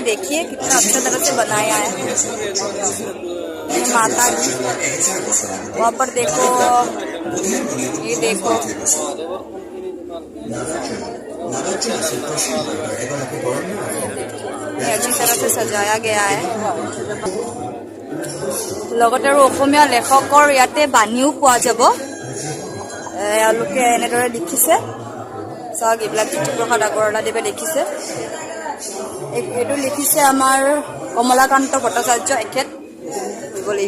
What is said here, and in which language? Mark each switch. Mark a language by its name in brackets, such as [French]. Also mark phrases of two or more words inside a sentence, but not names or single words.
[Hindi] देखिए कितना अच्छी तरह से बनाया है। माता जी वहाँ पर देखो, ये देखो अच्छी तरह से सजाया गया है। [Assamese] লগতে আৰু অসমীয়া লেখকৰ ইয়াতে বাণীও পোৱা যাব। এওঁলোকে এনেদৰে লিখিছে, চাওক এইবিলাক জ্যোতিপ্ৰসাদ আগৰৱালাদেৱে লিখিছে। এইটো লিখিছে আমাৰ কমলাকান্ত ভট্টাচাৰ্য, এখেত কৰিব লাগিব।